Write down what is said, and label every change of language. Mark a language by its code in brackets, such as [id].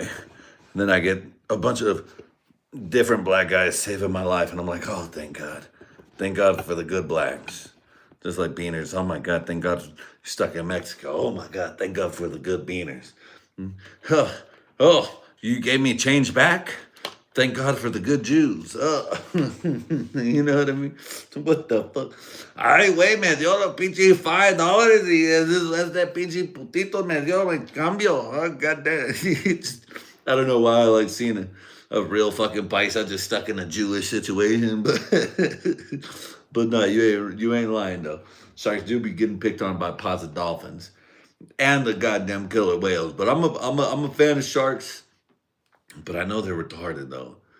[en] And then I get a bunch of different black guys saving my life, and I'm like, oh, thank God. Thank God for the good blacks. Just like beaners. Oh my God, thank God you're stuck in Mexico. Oh my God, thank God for the good beaners. Oh, you gave me change back? Thank God for the good Jews. You know what I mean? What the fuck? [es] Ay, güey, me dio los pinche $5 y este pinche putito me dio en cambio. [en] Oh, goddamn. I don't know why I like seeing a real fucking paisa just stuck in a Jewish situation, but no, you ain't lying though. Sharks do be getting picked on by pods of dolphins and the goddamn killer whales. But I'm a fan of sharks. But I know they're retarded though.